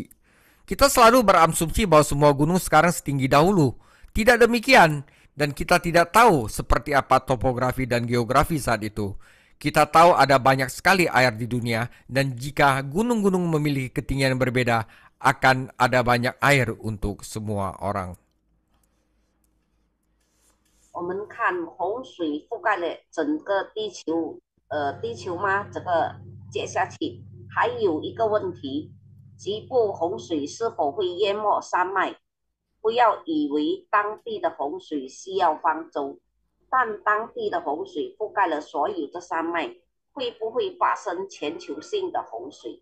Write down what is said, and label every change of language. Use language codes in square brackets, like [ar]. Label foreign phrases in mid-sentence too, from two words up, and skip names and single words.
[id] Kita selalu berasumsi bahwa semua gunung sekarang setinggi dahulu. Tidak demikian, dan kita tidak tahu seperti apa topografi dan geografi saat itu. Kita tahu ada banyak sekali air di dunia, dan jika gunung-gunung memiliki ketinggian yang berbeda, akan ada banyak air untuk semua orang. [zh] 我们看洪水覆盖了整个地球，地球吗？这个接下去还有一个问题，局部洪水是否会淹没山脉？不要以为当地的洪水需要方舟，但当地的洪水覆盖了所有的山脉，会不会发生全球性的洪水？